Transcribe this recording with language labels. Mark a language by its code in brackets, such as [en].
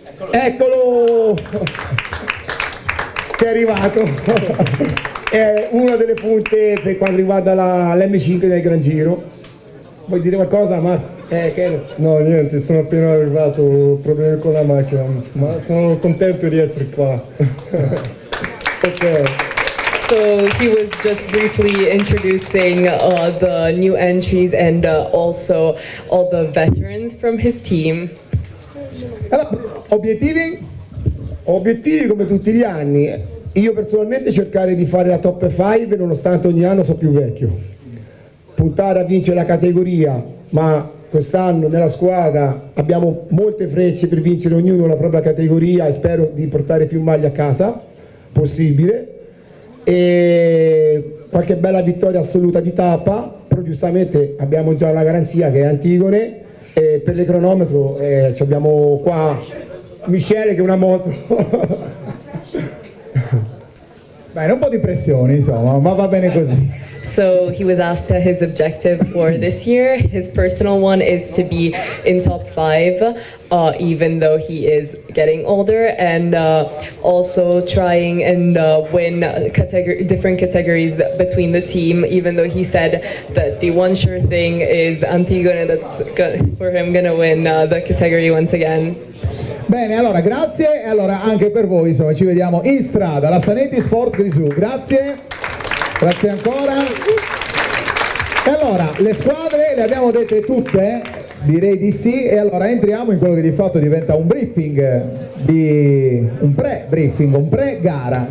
[it] Eccolo! Che è arrivato. È una delle punte per quanto riguarda l'M5 del Gran Giro. Vuoi dire qualcosa, Marco? No, niente, sono appena arrivato, ho problemi con la macchina, ma sono contento di essere qua. Ok. [en] So he was just briefly introducing the new entries and also all the veterans from his team. [it] Allora, obiettivi? Obiettivi come tutti gli anni. Io personalmente cercare di fare la top 5 nonostante ogni anno sono più vecchio. Puntare a vincere la categoria, ma quest'anno nella squadra abbiamo molte frecce per vincere ognuno la propria categoria e spero di portare più maglie a casa possibile, e qualche bella vittoria assoluta di tappa, però giustamente abbiamo già una garanzia che è Antigone, e per le cronometro abbiamo qua Michele che è una moto. Bene, un po' di pressione insomma, ma va bene così. [en] So he was asked his objective for this year. His personal one is to be in top 5, even though he is getting older, and also trying and win different categories between the team, even though he said that the one sure thing is Antigone, that's for him gonna win the category once again. [it] Bene, allora grazie, e allora anche per voi insomma ci vediamo in strada, la Sanetti Sport Grisù, grazie. Grazie ancora. E allora, le squadre le abbiamo dette tutte? Direi di sì, e allora entriamo in quello che di fatto diventa un briefing, un pre-briefing, un pre-gara.